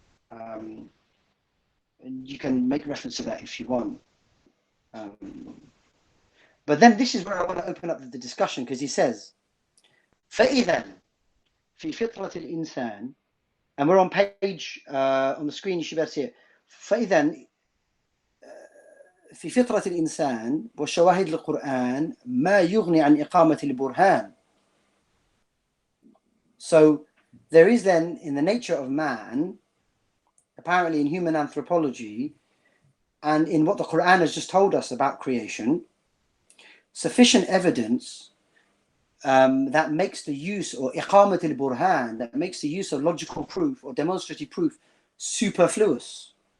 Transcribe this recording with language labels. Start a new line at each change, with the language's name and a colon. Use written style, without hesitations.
English: And you can make reference to that if you want. But then this is where I want to open up the discussion, because he says,
Arabic: فَإِذًا فِي فِطْرَةِ الْإِنسَانِ,
English: and we're on page, on the screen, you should be able to see it.
Arabic: فَإِذًا في فطرة الإنسان وشواهد القرآن ما يغني عن إقامة البرهان.
English: So there is then, in the nature of man, apparently in human anthropology, and in what the Quran has just told us about creation, sufficient evidence that makes the use, or
Arabic: إقامة البرهان,
English: that makes the use of logical proof or demonstrative proof superfluous.